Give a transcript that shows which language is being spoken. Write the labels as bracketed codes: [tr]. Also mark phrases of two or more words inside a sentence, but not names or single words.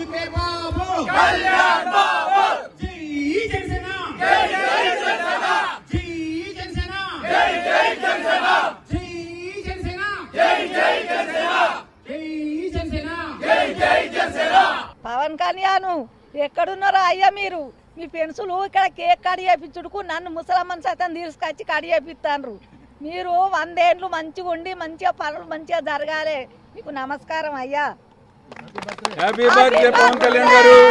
[hi] के बाबू कल्याण बाबू जय जनसेना जय जनसेना जय जनसेना जय जनसेना जय जनसेना जय जनसेना जय जनसेना जय जनसेना [te] పవన్ కళ్యాణ్ ఎక్కడున్నారో అయ్యా మీరు మీ పెన్సులు ఇక్కడ కేక్ కడి చేయించుడుకు నన్ను ముసలమ్మని సైతం తీసుకొచ్చి కడి చేపిస్తాండ్రు మీరు 100 ఏళ్ళు మంచిగా ఉండి మంచిగా పనులు మంచిగా జరగాలి మీకు నమస్కారం అయ్యా [en] happy birthday [te] పవన్ కళ్యాణ్ గారు